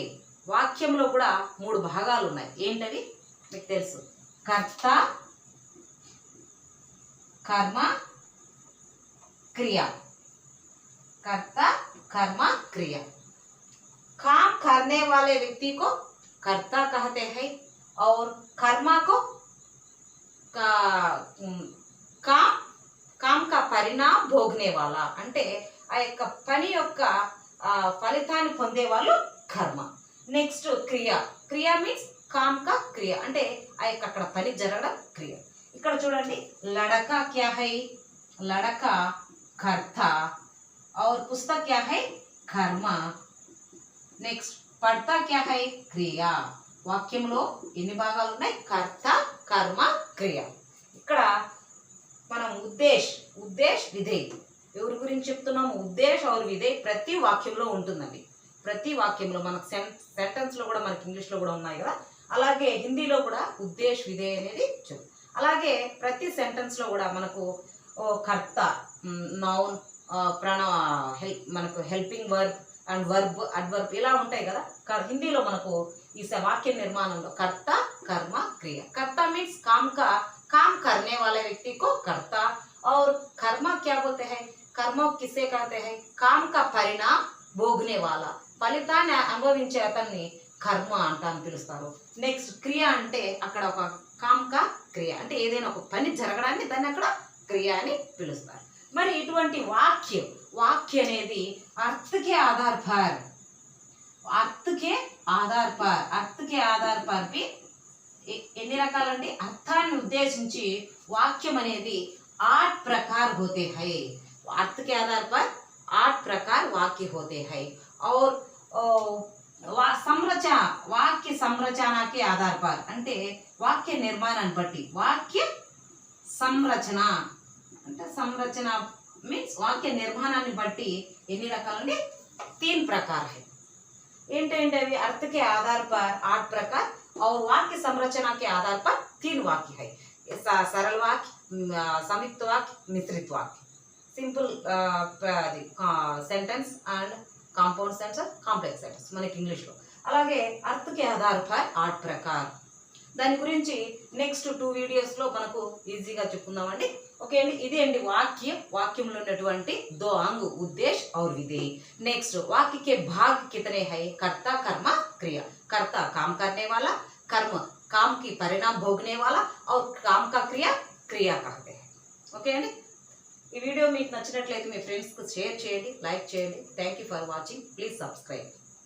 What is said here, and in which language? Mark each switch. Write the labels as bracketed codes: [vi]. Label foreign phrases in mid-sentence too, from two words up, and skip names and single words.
[te] వాక్యంలో కూడా 3 భాగాలు ఉన్నాయి. ఏంటవి? మీకు తెలుసు. కర్త, కర్మ, క్రియ. [hi] कर्ता, कर्म, क्रिया. काम करने वाले व्यक्ति को कर्ता कहते हैं और कर्मा को काम का परिणाम भोगने वाला [te] అంటే ఆ యొక్క పని యొక్క ఫలితాన్ని పొందే వాళ్ళు కర్మ. నెక్స్ట్ క్రియ మీన్స్ [hi] काम का क्रिया [te] అంటే ఆ యొక్క అక్కడ పని జరగడం క్రియ. ఇక్కడ చూడండి, [hi] लड़का क्या है? लड़का कर्ता और पुस्तक क्या है? कर्म. नेक्स्ट पढ़ता क्या है? క్రియ. [te] వాక్యంలో ఎన్ని భాగాలు ఉన్నాయి? కర్త, కర్మ, క్రియ. ఇక్కడ మనం ఉద్దేశ్, విధేయ్ ఎవరి గురించి చెప్తున్నాము? ఉద్దేశ్ और విధేయ్ ప్రతి వాక్యంలో ఉంటుందండి. ప్రతి వాక్యంలో మనకు సెంటెన్స్లో కూడా మనకి ఇంగ్లీష్లో కూడా ఉన్నాయి కదా, అలాగే హిందీలో కూడా ఉద్దేశ్, విధేయ్ అనేది చెప్పు. అలాగే ప్రతి సెంటెన్స్లో కూడా మనకు కర్త, నౌన్, మనకు [en] helping verb and adverb [te] ఇలా ఉంటాయి కదా. హిందీలో మనకు ఈ వాక్య నిర్మాణంలో కర్త, కర్మ, క్రియ. [hi] కర్త మీన్స్ काम करने वाले व्यक्ति को कर्ता। और कर्म क्या बोलते हैं, कर्म किसे कहते हैं, काम का परिणाम भोगने वाला, [te] ఫలితాన్ని అనుభవించే అతన్ని కర్మ అంట అని పిలుస్తారు. నెక్స్ట్ క్రియ అంటే అక్కడ ఒక కామ్క క్రియ అంటే ఏదైనా ఒక పని జరగడాన్ని దాన్ని అక్కడ క్రియ అని పిలుస్తారు. మరి ఇటువంటి వాక్య అనేది [hi] अर्थ के आधार पर [te] పి ఎన్ని రకాలండి, అర్థాన్ని ఉద్దేశించి వాక్యం అనేది [hi] 8 प्रकार होते हैं. अर्थ के आधार पर 8 प्रकार वाक्य होते हैं. [te] और వాక్య సంరచనకి [hi] आधार पर [te] అంటే వాక్య నిర్మాణాన్ని బట్టి, వాక్య సంరచన అంటే సంరచన మీన్స్ వాక్య నిర్మాణాన్ని బట్టి ఎన్ని రకాలండి, [hi] 3 प्रकार है. [te] ఏంటంటే అవి [hi] अर्थ के आधार पर 8 प्रकार और वाक्य संरचना के आधार पर 3 वाक्य है. सरल वाक्य, संयुक्त वाक्य, मिश्रित वाक्य, [en] simple sentence and compound sentence, complex sentence [te] మనకి ఇంగ్లీష్లో. [hi] అలాగే अर्थ के आधार पर 8 प्रकार. [te] దాని గురించి నెక్స్ట్ 2 వీడియోస్లో మనకు ఈజీగా చెప్పుకుందామండి. ఓకే అండి, ఇది అండి వాక్యంలో ఉన్నటువంటి [hi] 2 अंग उद्देश्य और विधेय. नेक्स्ट वाक्य के भाग कितने हैं, कर्ता कर्म क्रिया. कर्ता काम करने वाला, कर्म काम की परिणाम भोगने वाला और काम का क्रिया कहते हैं. [te] ఓకే అండి, ఈ వీడియో మీకు నచ్చినట్లయితే మీ ఫ్రెండ్స్కి షేర్ చేయండి, లైక్ చేయండి. [en] Thank you for watching. Please subscribe.